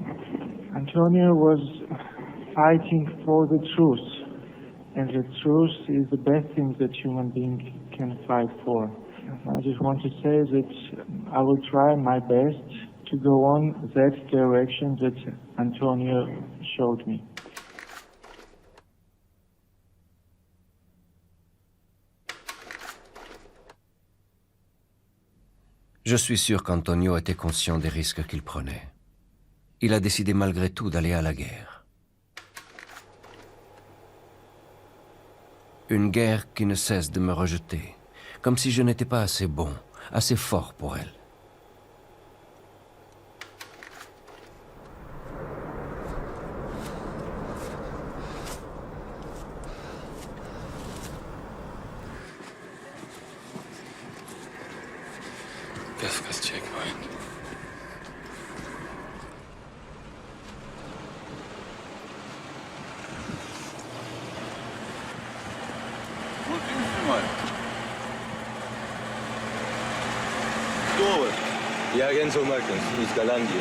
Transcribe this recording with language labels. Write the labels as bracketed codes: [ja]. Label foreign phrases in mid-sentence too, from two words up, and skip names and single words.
[en] Antonio was fighting for the truth. And the truth is the best thing that human being can fight for. I just want to say that I will try my best to go on that direction that Antonio showed me. [fr] Je suis sûr qu'Antonio était conscient des risques qu'il prenait. Il a décidé malgré tout d'aller à la guerre. Une guerre qui ne cesse de me rejeter, comme si je n'étais pas assez bon, assez fort pour elle. [en] Kafka's checkpoint. [ru] Кто вы? Я Рензо Маркинс из Голландии.